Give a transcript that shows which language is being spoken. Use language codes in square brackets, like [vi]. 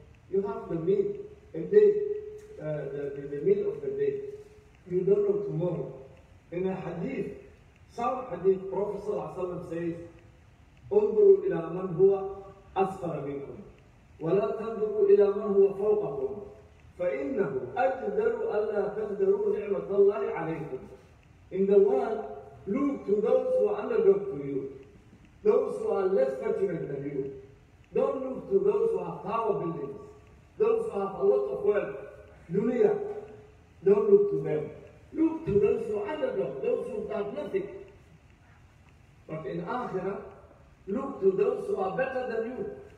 [en] You have the meal, a day, the meal of the day. You don't know tomorrow. In a hadith, some hadith, Prophet ﷺ says, [ar] انظروا إلى من هو أسفل منكم ولا تنظروا إلى من هو فوقكم فإنه أجدر ألا تقدروا نعمة الله عليكم. [en] In the world, look to those who are underdog to you, those who are less fortunate than you. Don't look to those who have tower buildings, those who have a lot of wealth, dunya. Don't look to them. Look to those who are underdog, those who have nothing. But in Akhirah, look to those who are better than you.